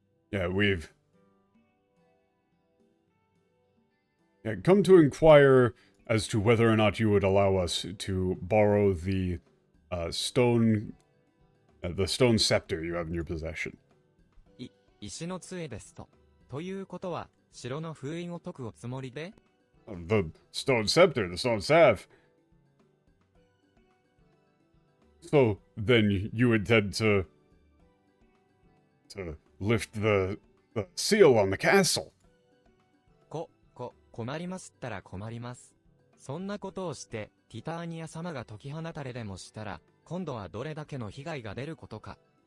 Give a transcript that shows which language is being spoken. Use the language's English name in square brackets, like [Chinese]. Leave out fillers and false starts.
[English] Yeah, we've... Yeah, come to inquire as to whether or not you would allow us to borrow the stone scepter you have in your possession. [Japanese] 石の杖ですと。ということは、城の封印を解くおつもりで [English] The stone scepter, the stone staff. So, then you intend to lift the seal on the castle. [Japanese] 困りますったら困ります。そんなことをして、ティターニア様が解き放たれでもしたら、今度はどれだけの被害が出ることか。